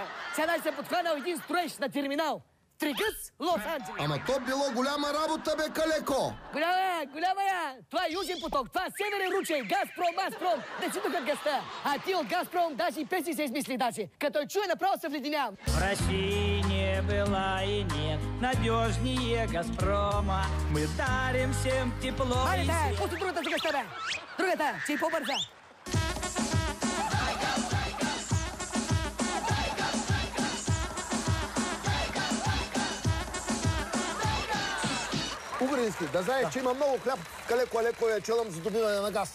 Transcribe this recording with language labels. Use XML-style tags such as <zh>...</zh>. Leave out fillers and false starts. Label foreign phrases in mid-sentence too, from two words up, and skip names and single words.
<bg>Сега се подхванал един строеж на терминал. Тригъс, Лос-Анджелес. Ама то било голяма работа, бе, Калеко. Голяма я. Това е Южен поток, това е Северен ручей, Газпром, Азпром, да си тук газта. А ти от Газпром даже и песни се измисли даже. Като чуе, направо се вледенявам.</bg> <ru>В России не было и нет надежнее Газпрома. Мы дарим всем тепло и</ru> <bg>Хайде, пусти другата си газта, бе. Другата, че и по-бърза. Угрински, да знаеш, че има много хляб. Калеко я челам за добиване на газ.</bg>